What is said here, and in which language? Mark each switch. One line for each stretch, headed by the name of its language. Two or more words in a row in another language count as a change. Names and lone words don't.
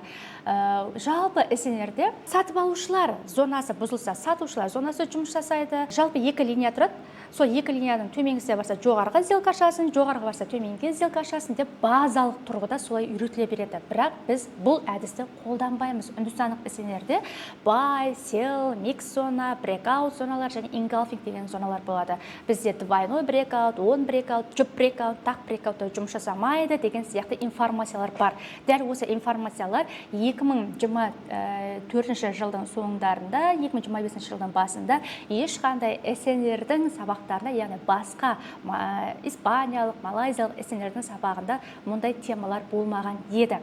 Kazakh: Жалпы эссенерде сатып алушылар зонасы бұзылса, сатушылар зонасы жұмыс жасайды. Жалпы екі линия тұрады. Сол екі линияның төменгісіне барса жоғарғы сделка ашасын, жоғарғы барса төменгі сделка ашасын деп базалық тұрғыда солай үйретіле береді. Бірақ біз бұл әдісті қолданбаймыз. Үндістандық эссенерде
English: buy, sell, mix
Kazakh: зона, breakout зоналар және engulfing деген зоналар болады. Бізде двойной
English: breakout, on breakout,
Kazakh: жұп breakout, тақ breakout жұмыс жасамайды деген сияқты информациялар бар. Дәл осы информациялар 2024 жылдың соңдарында, 2025 жылдың басында ешқандай эссенердің сабақтарында, яғни басқа испаниялық, малайзиялық эссенердің сабағында мұндай темалар болмаған еді.